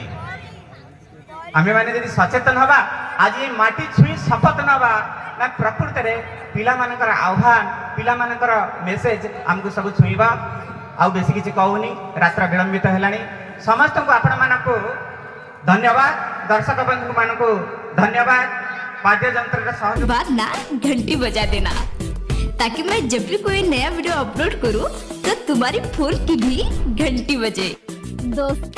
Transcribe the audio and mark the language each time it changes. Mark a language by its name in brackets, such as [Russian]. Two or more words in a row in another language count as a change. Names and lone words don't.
[Odia] ଆମେମାନେ ଯଦି ସଚେତନ ହେବା, ଆଜି ଏ ମାଟି ଛୁଇଁ ଶପଥ ନେବା ନା ପ୍ରକୃତରେ ପିଲାମାନଙ୍କର ଆହ୍ୱାନ, ପିଲାମାନଙ୍କର ମେସେଜ ଆମକୁ ସବୁ ଛୁଇଁବ। ଆଉ ବେଶୀ କିଛି କହୁନି, ରାତ୍ର ବିଳମ୍ବିତ ହେଲାଣି। ସମସ୍ତଙ୍କୁ ଆପଣମାନଙ୍କୁ ଧନ୍ୟବାଦ, ଦର୍ଶକ ବନ୍ଧୁମାନଙ୍କୁ ଧନ୍ୟବାଦ। [Hindi] वाद्ययंत्र सहयोग बाद ना घंटी बजा देना ताकि मैं जब भी कोई नया वीडियो अपलोड करूं तो तुम्हारी फोन की भी घंटी बजे। दोस्तों